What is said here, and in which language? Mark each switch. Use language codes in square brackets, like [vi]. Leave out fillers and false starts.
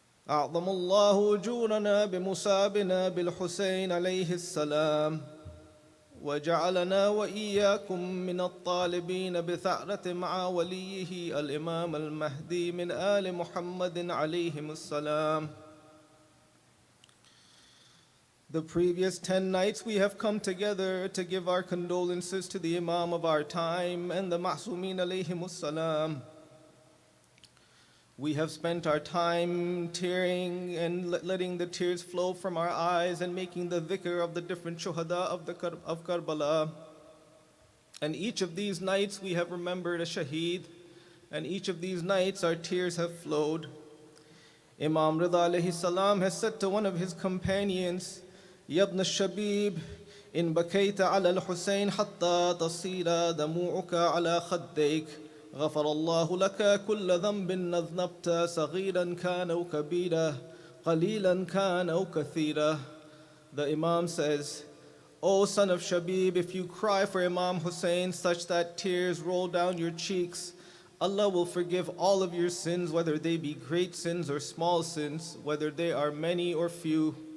[ar] أعظم الله أجورنا بمصابنا بالحسين عليه السلام، وجعلنا وإياكم من الطالبين بثأرة مع وليه الإمام المهدي من آل محمد عليهم السلام. [en] The previous 10 nights we have come together to give our condolences to the Imam of our time and the Ma'sumin alayhim salam. We have spent our time tearing and letting the tears flow from our eyes and making the dhikr of the different shuhada of Karbala. And each of these nights we have remembered a shaheed, and each of these nights our tears have flowed. Imam Rida alayhi salam has said to one of his companions, [ar] Yabna Shabib, in bakayta ala al-Hussein hatta tasira damu'uka ala khaddayk. غفر الله لك كل ذنب أذنبت صغيرا كان أو كبيرا قليلا كان أو كثيرا. [en] The Imam says, O son of Shabib, if you cry for Imam Hussain such that tears roll down your cheeks, Allah will forgive all of your sins, whether they be great sins or small sins, whether they are many or few.